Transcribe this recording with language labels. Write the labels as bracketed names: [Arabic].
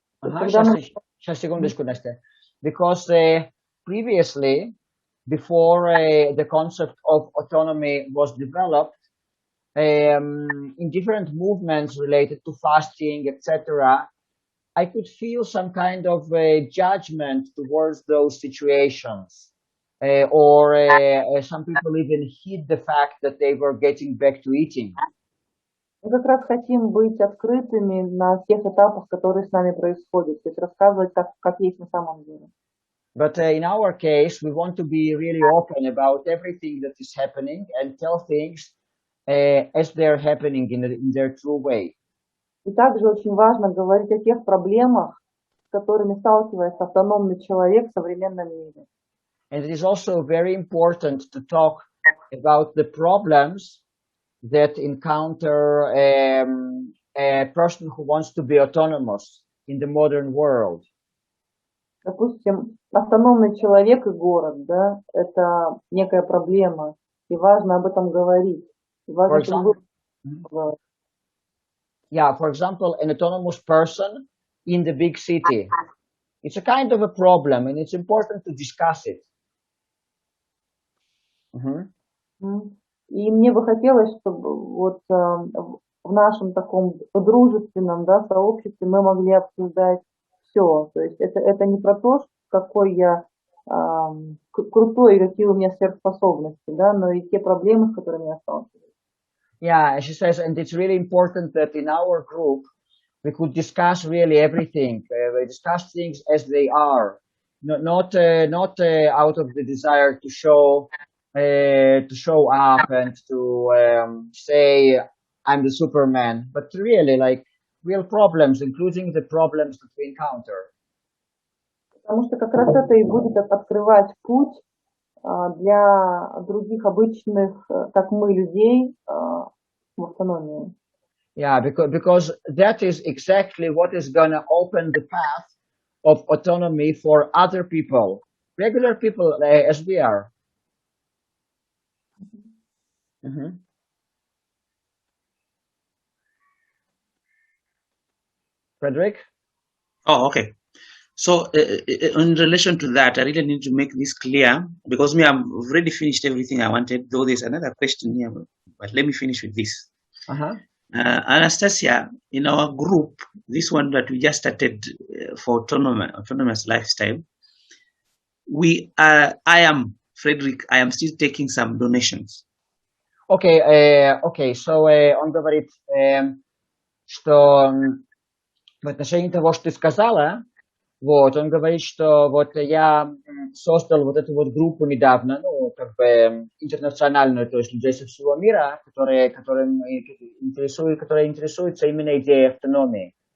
[Russian] Сейчас, секундочку, Настя. [English] Because previously, before the concept of autonomy was developed, in different movements related to fasting, etc., I could feel some kind of judgment towards those situations. Or some people even hid the fact that they were getting back to eating. [Russian] Мы как раз хотим быть открытыми на тех этапах, которые с нами происходят, то есть рассказывать, как есть на самом деле. [English] But in our case, we want to be really open about everything that is happening and tell things as they're happening in their true way. [Russian] И также очень важно говорить о тех проблемах, которыми сталкивается автономный человек в современном мире. [English] And it is also very important to talk about the problems that encounter a person who wants to be autonomous in the modern world. [Russian] Допустим, автономный человек и город, да, это некая проблема, и важно об этом говорить. И важно, чтобы вы... [English] Yeah, for example, an autonomous person in the big city. It's a kind of a problem, and it's important to discuss it. [Russian] И мне бы хотелось, чтобы вот в нашем таком дружественном, да, сообществе мы могли обсуждать все. То есть это не про то, какой я крутой и какие у меня сверхспособности, да, но и те проблемы, с которыми я сталкиваюсь. [English] Yeah, she says, and it's really important that in our group we could discuss really everything. We discuss things as they are, not out of the desire to show up and to say I'm the Superman, but really like real problems, including the problems that we encounter. [Russian] Потому что как раз это и будет открывать путь для других обычных, как мы, людей в автономии. [English] Yeah, because that is exactly what is going to open the path of autonomy for other people, regular people as we are. Frederick? Oh, okay. So in relation to that, I really need to make this clear because I've already finished everything I wanted, though there's another question here, but let me finish with this. Anastasia, in our group, this one that we just started for autonomous lifestyle, I am Frederick, I am still taking some donations. Okay, so [Russian] он говорит, что в отношении того, что ты сказала, вот, он говорит, что вот я создал вот эту вот группу недавно, ну, как бы интернациональную, то есть людей со всего мира, которые интересуются именно идеей автономии.